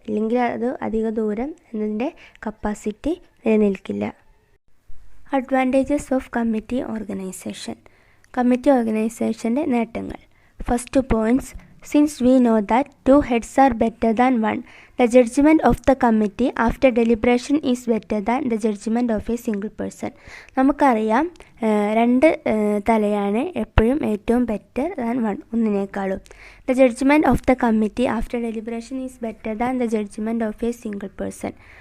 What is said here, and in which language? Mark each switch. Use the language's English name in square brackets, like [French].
[Malayalam] അല്ലെങ്കിൽ അത് അധിക ദൂരം എന്നതിൻ്റെ കപ്പാസിറ്റി നിലനിൽക്കില്ല. Advantages of committee organisation. Committee ഓർഗനൈസേഷൻ്റെ നേട്ടങ്ങൾ. [English] First points, since we know that two heads are better than one, the judgment of the committee after deliberation is better than the judgment of a single person. [Malayalam] നമുക്കറിയാം രണ്ട് തലയാണ് എപ്പോഴും ഏറ്റവും [English] better than one, [Malayalam] ഒന്നിനേക്കാളും. [English] The judgment of the committee after deliberation is better than the judgment of a single person.